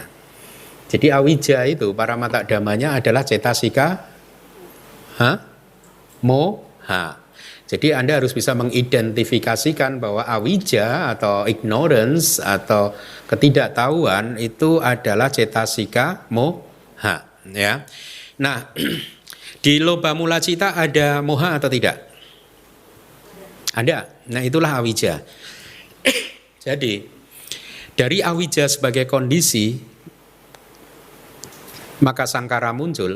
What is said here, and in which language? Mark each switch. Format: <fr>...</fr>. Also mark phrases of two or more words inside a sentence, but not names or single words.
<id>Jadi awija itu paramata dhammanya adalah</id> <pi>cetasika moha.</pi> <id>Jadi Anda harus bisa mengidentifikasikan bahwa awija atau ignorance atau ketidaktahuan itu adalah</id> <pi>cetasika moha. ha,</pi> <id>ya. Nah, di</id> <pi>loba mula cita</pi> <id>ada moha atau tidak? Ada. Nah, itulah awija. Jadi, dari awija sebagai kondisi, maka sangkara muncul.</id>